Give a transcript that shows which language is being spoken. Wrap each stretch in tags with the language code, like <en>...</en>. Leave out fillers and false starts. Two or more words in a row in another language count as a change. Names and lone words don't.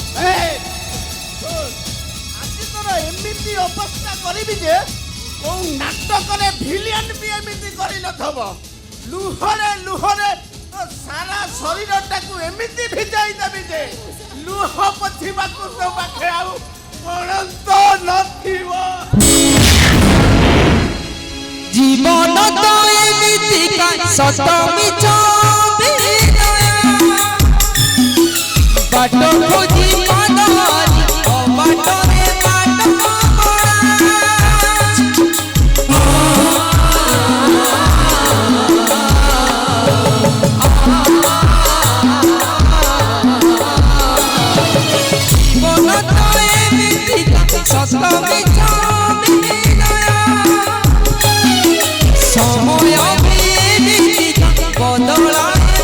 <or>ଆଜି ତୋର ଏମିତି ଅବସ୍ଥା କରିବି ଯେ କୋଉ ନାଟକରେ ଭିଲିଆନ ବି ଏମିତି କରିନଥିବ ଲୁହରେ ଲୁହରେ ତ ସାରା ଶରୀରଟାକୁ ଏମିତି ଭିଜାଇ ଦେବି ଯେ ଲୁହ ପୋଛିବାକୁ ତୋ ପାଖେ ଆଉ ପଣନ୍ତ ନଥିବ ଜୀବନ ତ ଏମିତିକା ସତ ମିଛ ବାଟ ଖୋଜି ପାଦାରି ଅବାଟରେ ବାଟ ଜୀବନ ତ ଏମିତିକା ସତ ମିଛ ସମୟ ବିଦିକା ବଦଳାଏ</or>